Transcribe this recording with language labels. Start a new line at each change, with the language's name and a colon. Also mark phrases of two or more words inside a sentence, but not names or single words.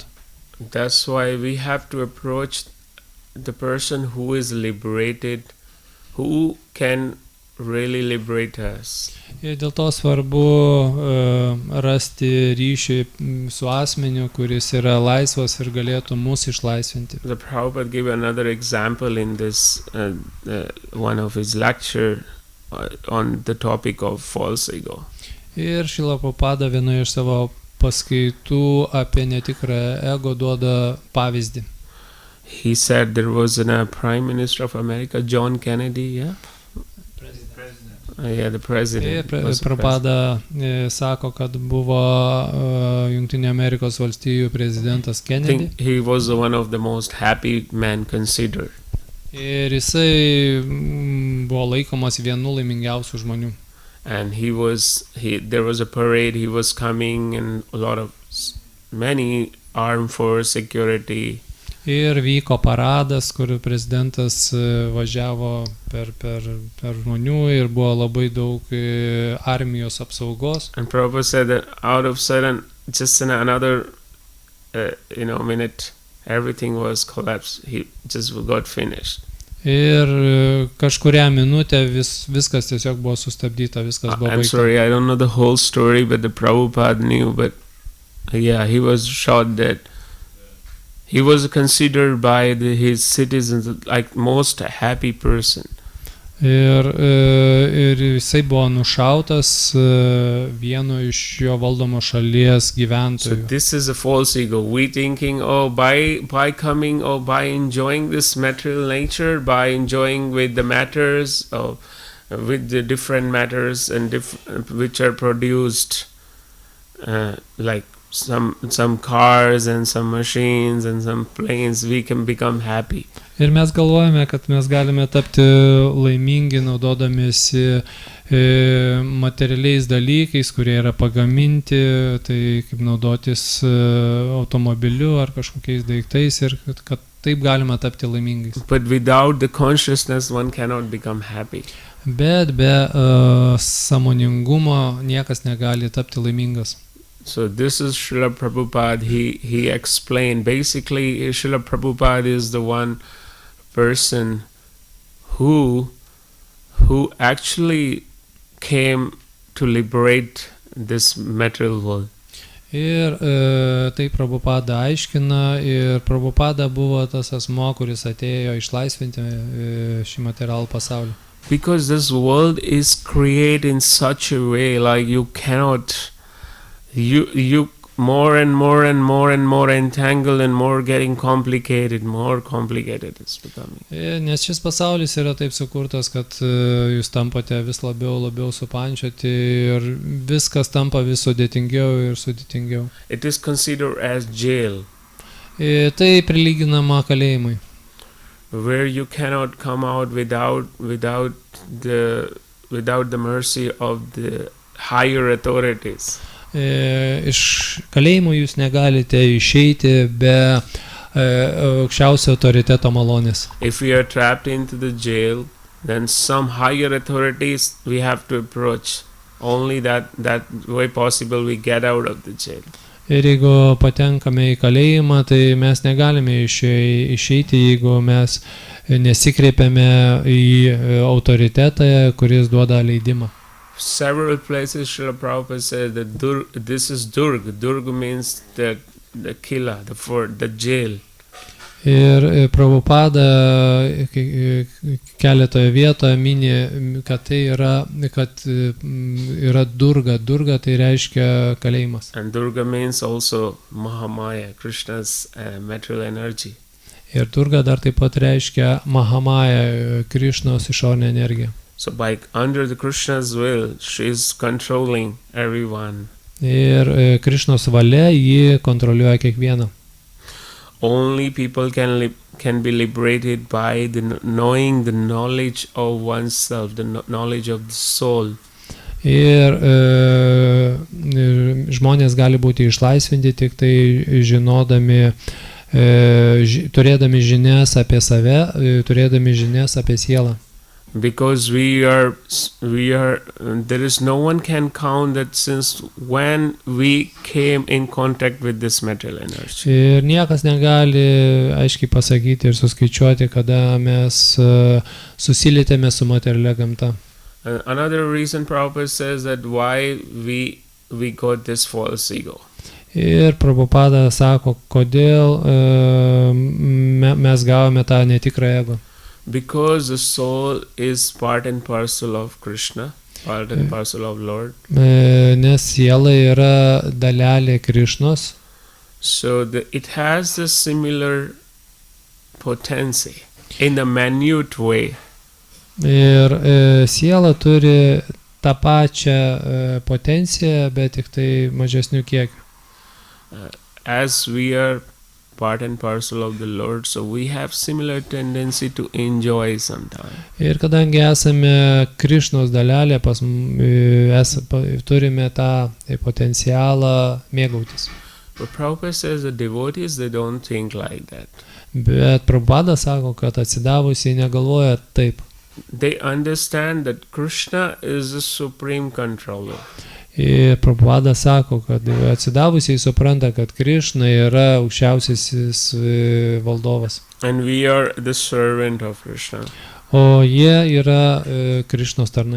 English: That's why we have to approach the person who is liberated, who can really liberate us.
Lithuanian: Ir dėl to svarbu rasti ryšį su asmeniu, kuris yra laisvas ir galėtų mus išlaisvinti.
English: The Prabhupada gave another example in this one of his lecture on the topic of false ego.
Lithuanian: Ir Šrila Prabhupada vienoje iš savo paskaitų apie netikrą ego duoda pavyzdį.
English: He said there was a Prime Minister of America, John Kennedy, yeah? Yeah, the president.
Lithuanian: Prabhupada sako, kad buvo Jungtinių Amerikos valstijų prezidentas
English: I
Lithuanian: Kennedy.
English: think he was one of the most happy men considered.
Lithuanian: Ir jisai buvo laikomas vienu laimingiausių žmonių.
English: And there was a parade, he was coming, and many armed force security.
Lithuanian: Ir vyko paradas, kur prezidentas važiavo per žmonių ir buvo labai daug armijos apsaugos.
English: And Prabhupada said that out of sudden, just in another minute, everything was collapsed. He just got finished.
Lithuanian: Ir kažkurią minutę viskas tiesiog buvo sustabdyta, viskas buvo
English: I'm
Lithuanian: baigta.
English: sorry, I don't know the whole story, but the Prabhupada knew, but yeah, he was shocked that he was considered by his citizens like most happy person.
Lithuanian: Ir jisai buvo nušautas vieno iš jo valdomo šalies
English: So
Lithuanian: gyventojų.
English: this is a false ego. We thinking, by coming, by enjoying this material nature, by enjoying with the matters, with the different matters and which are produced, like some cars and some machines and some planes, we can become happy.
Lithuanian: Ir mes galvojame, kad mes galime tapti laimingi naudodamiesi materialiais dalykais, kurie yra pagaminti, tai kaip naudotis automobiliu ar kažkokiais daiktais ir kad taip galima tapti laimingais.
English: But without the consciousness, one cannot become happy.
Lithuanian: Bet be sąmoningumo niekas negali tapti laimingas.
English: So this is Srila Prabhupada. He explained, basically Srila Prabhupada is the one person who actually came to liberate this material world.
Lithuanian: Ir tai Prabhupada aiškina, ir Prabhupada buvo tas asmo, kuris atėjo išlaisvinti šį materialų pasaulį.
English: Because this world is created in such a way, like you cannot, you more and more entangled and more getting complicated it's becoming.
Lithuanian: Nes šis pasaulis yra taip sukurtas, kad jūs tampate vis labiau supančioti ir viskas tampa vis sudėtingiau.
English: It is considered as jail,
Lithuanian: Tai prilyginama kalėjimui,
English: where you cannot come out without the mercy of the higher authorities.
Lithuanian: Iš kalėjimo jūs negalite išeiti be aukščiausio autoriteto malonės.
English: If we are trapped into the jail, then some higher authorities we have to approach. Only that way possible we get out of the jail.
Lithuanian: Ir jeigu patenkame į kalėjimą, tai mes negalime išeiti, jeigu mes nesikreipiame į autoritetą, kuris duoda leidimą.
English: Several places Srila Prabhupada said that this is Durg. Durg means the killa, the fort, the jail.
Lithuanian: Ir Prabhupada keletoje vietoje mini, kad tai yra Durga. Durga tai reiškia kalėjimas.
English: And Durga means also Mahamaya, Krishna's material energy.
Lithuanian: Ir Durga dar taip pat reiškia Mahamaya, Krishnos išorinė energija.
English: So under the Krishna's will, she is controlling everyone.
Lithuanian: Ir Krishnos valia jį kontroliuoja kiekvieną.
English: Only people can be liberated by knowing the knowledge of oneself, the knowledge of the soul.
Lithuanian: Ir žmonės gali būti išlaisvinti tik tai žinodami, turėdami žinias apie save, turėdami žinias apie sielą.
English: Because there is no one can count that since when we came in contact with this material energy.
Lithuanian: Ir niekas negali aiškiai pasakyti ir suskaičiuoti, kada mes susilietėme su materialia gamta.
English: Another reason Prabhupada says that why we got this false ego.
Lithuanian: Ir Prabhupada sako, kodėl mes gavome tą netikrą ego.
English: Because the soul is part and parcel of Krishna, part and parcel of Lord.
Lithuanian: Nes siela yra dalelė Krishnos.
English: So it has the similar potency in a minute way.
Lithuanian: Ir siela turi tą pačią potenciją, bet tik tai mažesnių kiekių.
English: As we are part and parcel of the Lord, so we have similar tendency to enjoy sometimes.
Lithuanian: Ir kadangi esame Krishnos dalelė, turime tą potencialą mėgautis.
English: But Prabhupada says the devotees, they don't think like that.
Lithuanian: Bet Prabhupada sako, kad atsidavusiai negalvoja taip.
English: They understand that Krishna is the supreme controller.
Lithuanian: Ir Prabhupada sako, kad atsidavusiai supranta, kad Krishna yra aukščiausiasis valdovas.
English: And we are the servant of Krishna.
Lithuanian: O jie yra Krishnos tarnai.